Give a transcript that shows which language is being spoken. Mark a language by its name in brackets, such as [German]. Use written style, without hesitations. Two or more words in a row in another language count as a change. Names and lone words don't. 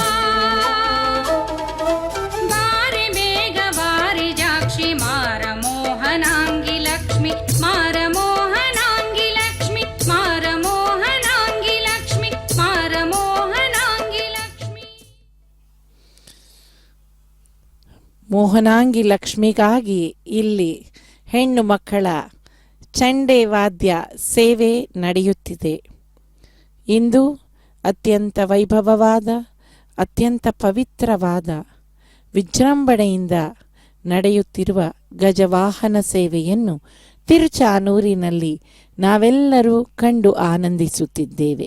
[Kannada] ಬಾರೆ ಬೇಗ ಬಾರೆ ಜಾಕ್ಷಿ ಮಾರಮೋಹನಾಂಗಿ ಲಕ್ಷ್ಮಿ ಮಾರಮೋಹನಾಂಗಿ ಲಕ್ಷ್ಮಿ ಮಾರಮೋಹನಾಂಗಿ ಲಕ್ಷ್ಮಿ ಮಾರಮೋಹನಾಂಗಿ ಲಕ್ಷ್ಮಿ. ಮೋಹನಾಂಗಿ ಲಕ್ಷ್ಮಿಗಾಗಿ ಇಲ್ಲಿ ಹೆಣ್ಣು ಮಕ್ಕಳ ಚಂಡೆ ವಾದ್ಯ ಸೇವೆ ನಡೆಯುತ್ತಿದೆ. ಇಂದು ಅತ್ಯಂತ ವೈಭವವಾದ ಅತ್ಯಂತ ಪವಿತ್ರವಾದ ವಿಜೃಂಭಣೆಯಿಂದ ನಡೆಯುತ್ತಿರುವ ಗಜವಾಹನ ಸೇವೆಯನ್ನು ತಿರುಚಾನೂರಿನಲ್ಲಿ ನಾವೆಲ್ಲರೂ ಕಂಡು ಆನಂದಿಸುತ್ತಿದ್ದೇವೆ.